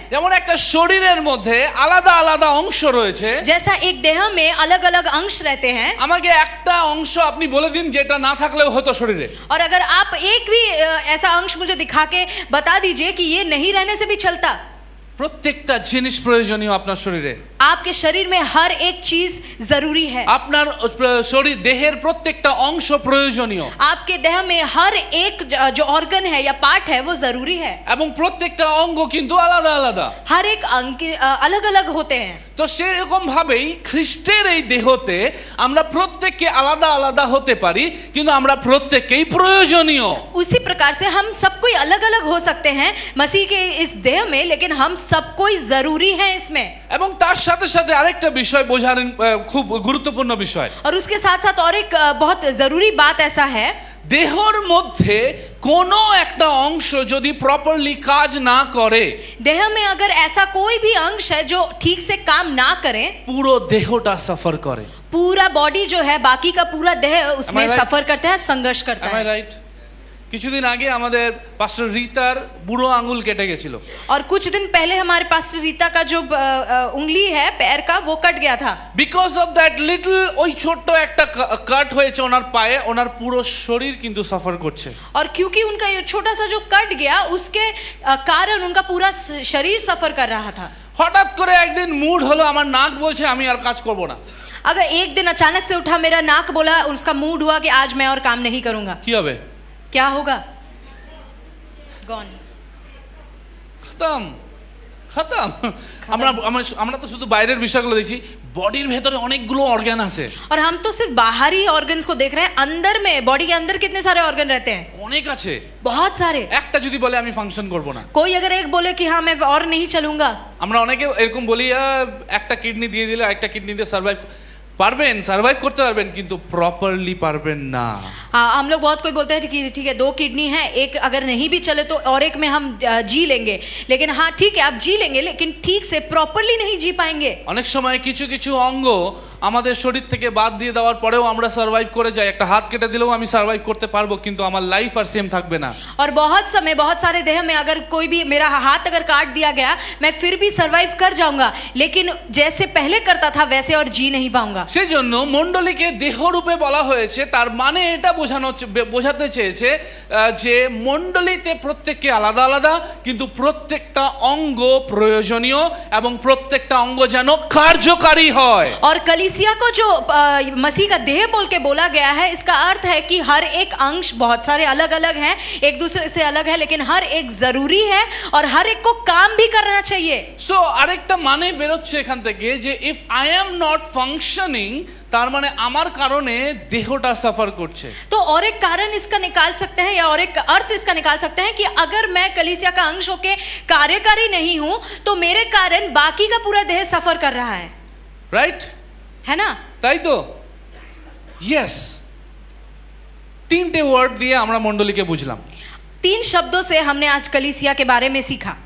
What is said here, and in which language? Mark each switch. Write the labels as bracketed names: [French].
[Bangla] যেমন একটা শরীরের মধ্যে আলাদা আলাদা অংশ রয়েছে, [Hindi] जैसा एक देह में अलग अलग अंश रहते हैं, [Bangla] আমাকে একটা অংশ আপনি বলে দিন যেটা না থাকলেও হতো শরীরে। [Hindi] और अगर आप एक भी ऐसा अंश मुझे दिखा के बता दीजिए कि ये नहीं रहने से भी चलता। [Bangla] প্রত্যেকটা জিনিস প্রয়োজনীয় আপনার শরীরে। [Hindi] आपके शरीर में हर एक चीज जरूरी है। [Bangla] আপনার শরীর দেহের প্রত্যেকটা অংশ প্রয়োজনীয়। [Hindi] आपके देह में हर एक जो ऑर्गन है या पार्ट है वो जरूरी है। [Bangla] এবং প্রত্যেকটা অঙ্গ কিন্তু আলাদা আলাদা। [Hindi] हर एक अंग अलग अलग होते हैं। [Bangla] তো সেরকম ভাবেই খ্রিস্টের এই দেহতে আমরা প্রত্যেককে আলাদা আলাদা হতে পারি, কিন্তু আমরা প্রত্যেককেই প্রয়োজনীয়। [Hindi] उसी प्रकार से हम सब कोई अलग अलग हो सकते हैं मसीह के इस देह में, लेकिन हम सब कोई जरूरी है इसमें। [Bangla] এবং তার সাথে সাথে আরেকটা বিষয় বোঝার খুব গুরুত্বপূর্ণ বিষয়, [Hindi] और उसके साथ साथ और एक बहुत जरूरी बात ऐसा है, [Bangla] দেহর মধ্যে কোনো একটা অংশ যদি প্রপারলি কাজ না করে, [Hindi] देह में अगर ऐसा कोई भी अंश है जो ठीक से काम ना करे, [Bangla] পুরো দেহটা সাফার করে। [Hindi] पूरा बॉडी जो है, बाकी का पूरा देह उसमें [English] right? [Hindi] सफर करता है, संघर्ष करता [English] Am I [Hindi] है। [English] right? [Bangla] কিছুদিন আগে আমাদের পাস্টর রিতার বুড়ো আঙুল কেটে গেছিল। [Hindi] और कुछ दिन पहले हमारे पास रीता का जो उंगली है पैर का वो कट गया था। [English] because of that little, [Bangla] ওই ছোট্ট একটা কাট হয়েছে ওনার পায়ে, ওনার পুরো শরীর কিন্তু সাফার করছে। [Hindi] और क्योंकि उनका ये छोटा सा जो कट गया उसके कारण उनका पूरा शरीर सफर कर रहा था। [Bangla] হঠাৎ করে একদিন মুড হলো, আমার নাক বলছে আমি আর কাজ করব না। [Hindi] अगर एक दिन अचानक से उठा, मेरा नाक बोला, उसका मूड हुआ कि आज मैं और काम नहीं करूंगा, [Bangla] কি হবে? [Hindi] क्या होगा? गॉन, [Bangla] খতম খতম। আমরা তো শুধু বাইরের বিষয়গুলো দেখছি, বডির ভেতরে অনেকগুলো অর্গান আছে। [Hindi] और हम तो सिर्फ बाहरी ऑर्गन्स को देख रहे हैं, अंदर में, बॉडी के अंदर कितने सारे ऑर्गन रहते हैं? [Bangla] অনেক আছে। [Hindi] बहुत सारे। [Bangla] একটা যদি বলে আমি ফাংশন করব না, [Hindi] कोई अगर एक बोले कि हाँ मैं और नहीं चलूंगा, [Bangla] আমরা অনেকে এরকম বলি একটা কিডনি দিয়ে দিলে একটা কিডনি দিয়ে সার্ভাইভ করতে পারবেন, কিন্তু প্রপারলি পারবেন না। [Hindi] हाँ, हम लोग बहुत कोई बोलते हैं कि ठीक है 2 किडनी है, एक अगर नहीं भी चले तो और एक में हम जी लेंगे, लेकिन हाँ ठीक है आप जी लेंगे, लेकिन ठीक से प्रॉपरली नहीं जी पाएंगे। [Bangla] অনেক সময় কিছু কিছু অঙ্গ আমাদের শরীর থেকে বাদ দিয়ে দেওয়ার পরেও আমরা সার্ভাইভ করে যাই, একটা হাত কেটে দিলেও আমি সার্ভাইভ করতে পারবো, কিন্তু আমার লাইফ আর সেম থাকবে না। [Hindi] और बहुत समय बहुत सारे देह में अगर कोई भी मेरा हाथ अगर काट दिया गया मैं फिर भी सरवाइव कर जाऊंगा, लेकिन जैसे पहले करता था वैसे और जी नहीं पाऊंगा। [Bangla] সেই জন্য মণ্ডলীকে দেহরূপে বলা হয়েছে, তার মানে এটা বোঝাতে চেয়েছে যে মণ্ডলীতে প্রত্যেককে আলাদা আলাদা, কিন্তু প্রত্যেকটা অঙ্গ প্রয়োজনীয় এবং প্রত্যেকটা অঙ্গ যেন কার্যকারী হয়। [Hindi] और कलीसिया को जो मसीह का देह बोल के बोला गया है, इसका अर्थ है कि हर एक अंश बहुत सारे अलग अलग हैं, एक दूसरे से अलग है, लेकिन हर एक जरूरी है और हर एक को काम भी करना चाहिए। [Bangla] সো আরেকটা মানে বেরোচ্ছে এখান থেকে যে [English] if I am not functioning, [Bangla] তার মানে আমার কারণে দেহটা সাফার করছে। [Hindi] तो और एक कारण इसका निकाल सकते हैं या और एक अर्थ इसका निकाल सकते हैं कि अगर मैं कलीसिया का अंश होके कार्यकारी नहीं हूं तो मेरे कारण बाकी का पूरा देह सफर कर रहा है, [English] Right? [Hindi] है ना? [Bangla] তাই তো? ইয়েস। তিনটে ওয়ার্ড দিয়ে আমরা মণ্ডলীকে বুঝলাম। [Hindi] 3 शब्दों से हमने आज कलीसिया के बारे में सीखा।